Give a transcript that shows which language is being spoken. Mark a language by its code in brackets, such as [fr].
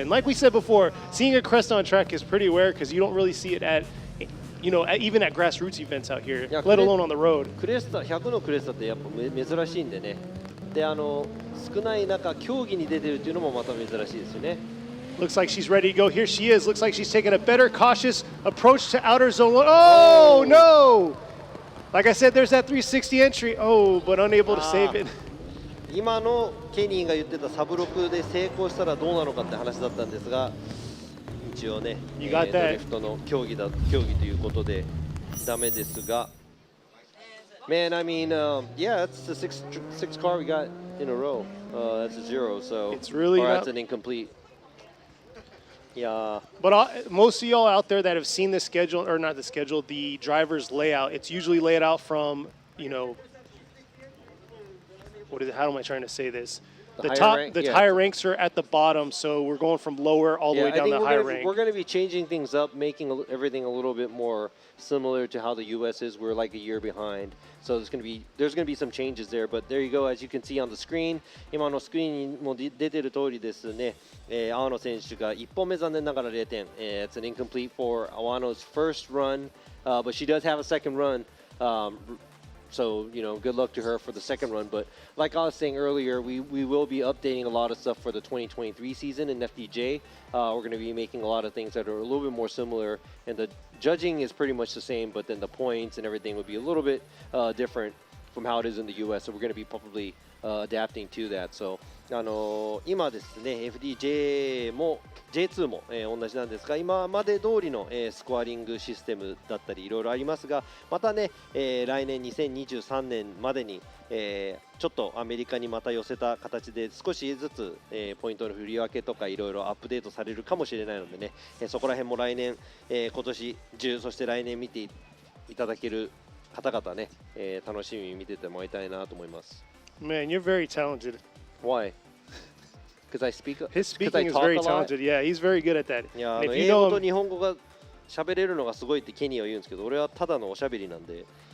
[en] And like we said before, seeing a Cresta on track is pretty rare because you don't really see it at, even at grassroots events out here, let alone on the road. [ja] クレスタ100のクレスタってやっぱ珍しいんでね。で、少ない中競技に出てるっていうのもまた珍しいですよね。 [en] Looks like she's ready to go. Here she is. Looks like she's taking a better cautious approach to outer zone 1. Oh, no! Like I said, there's that 360 entry. Oh, but unable to save it. [ja] 今のケニーが言ってたサブロクで成功したらどうなのかって話だったんですが、一応ね、ドリフトの競技ということでダメですが。 [en] Man, I mean, yeah, that's the sixth car we got in a row. That's a 0, so it's really that's an incomplete. Yeah. But most of y'all out there that have seen the schedule, or not the schedule, the driver's layout, it's usually laid out from, you know, how am I trying to say this? The higher rank? Yeah. Higher ranks are at the bottom, so we're going from lower all the way down to higher rank. We're going to be changing things up, making everything a little bit more similar to how the U.S. is. We're like a year behind, so there's going to be some changes there. But there you go, as you can see on the screen. [ja] 今のスクリーンにも出てる通りですね。Awano 選手が1本目残念ながら0点。 [en] It's an incomplete for Awano's first run, but she does have a second run. So, you know, good luck to her for the second run. But like I was saying earlier, we will be updating a lot of stuff for the 2023 season in FDJ. We're going to be making a lot of things that are a little bit more similar. And the judging is pretty much the same, but then the points and everything will be a little bit different from how it is in the US. So we're going to be probably adapting to that. [ja] So, 今ですね、FDJ も J2 も、同じなんですが、今まで通りの、スコアリングシステムだったりいろいろありますが、またね、来年2023年までに、ちょっとアメリカにまた寄せた形で少しずつ、ポイントの振り分けとかいろいろアップデートされるかもしれないのでね、そこら辺も来年、今年中そして来年見ていただける方々ね、楽しみに見ててもらいたいなと思います。 [en] Man, you're very talented. Why? Because I speak. His speaking is very talented. Yeah, he's very good at that. [ja] いや、英語と日本語が喋れるのがすごいってケニーは言うんですけど、俺はただのおしゃべりなんで、